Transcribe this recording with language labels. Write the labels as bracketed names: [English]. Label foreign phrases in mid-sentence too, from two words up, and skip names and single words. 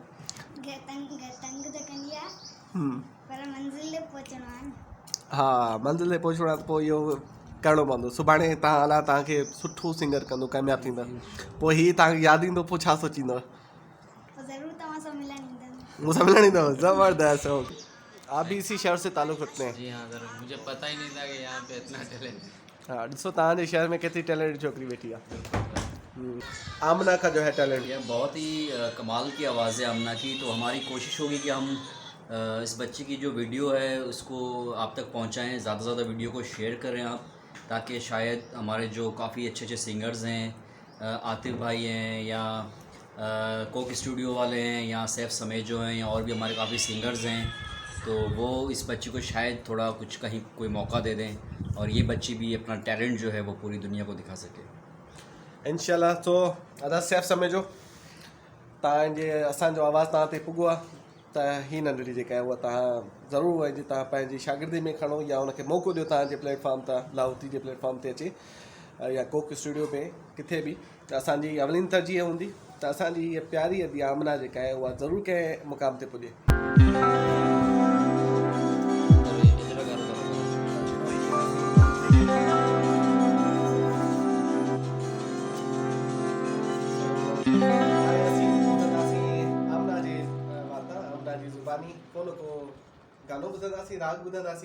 [Sindhi] तंग त कंदी आहे पर मंज़िल ते पहुचणो आहे न। हा मंज़िल ते पहुचणो आहे त पोइ इहो करिणो पवंदो। सुभाणे तव्हां अलाह तव्हांखे सुठो सिंगर कंदो कामयाबु थींदो पोइ हीअ तव्हांखे यादि ईंदो पोइ छा सोचींदव? ज़रूर तव्हां सां मिलणु ईंदमि। मूंसां मिलणु ईंदव? ज़बरदस्त। [Urdu] آپ بھی اسی شہر سے تعلق رکھتے ہیں? جی ہاں ضرور، مجھے پتا ہی نہیں تھا کہ یہاں پہ اتنا ٹیلنٹ ہے. [Sindhi] हाँ ॾिसो तव्हांजे शहर में केतिरी टैलेंटेड छोकिरी वेठी आहे। [Urdu] آمنہ کا جو ہے ٹیلنٹ یہ بہت ہی کمال کی آواز ہے آمنہ کی۔ تو ہماری کوشش ہوگی کہ ہم اس بچی کی جو ویڈیو ہے اس کو آپ تک پہنچائیں، زیادہ سے زیادہ ویڈیو کو شیئر کریں آپ، تاکہ شاید ہمارے جو کافی اچھے اچھے سنگرز ہیں، عاطف بھائی ہیں یا کوک اسٹوڈیو والے ہیں یا سیف سمیت جو ہیں یا اور بھی ہمارے کافی سنگرز ہیں، تو وہ اس بچی کو شاید تھوڑا کچھ کہیں کوئی موقع دے دیں اور یہ بچی بھی اپنا ٹیلنٹ جو ہے وہ پوری دنیا کو دکھا سکے इंशाल्लाह। [Sindhi] तो अदा सैफ समेजो तव्हांजे असांजो आवाज़ तव्हां ते पुॻो आहे त हीअ नंढड़ी जेका आहे उहा तव्हां ज़रूरु उहा तव्हां पंहिंजी शागिर्दी में खणो या उनखे मौक़ो ॾियो तव्हांजे प्लेटफॉर्म तां, लाहौती जे प्लेटफॉर्म ते अचे या कोक स्टूडियो में किथे बि, त असांजी अवलीन तरजीह हूंदी त असांजी हीअ प्यारी अदी आमना जेका आहे उहा ज़रूरु कंहिं मुक़ाम ते पुॼे। आमना जी ज़ुबानी को न को गानो ॿुधंदासीं, राग ॿुधंदासीं।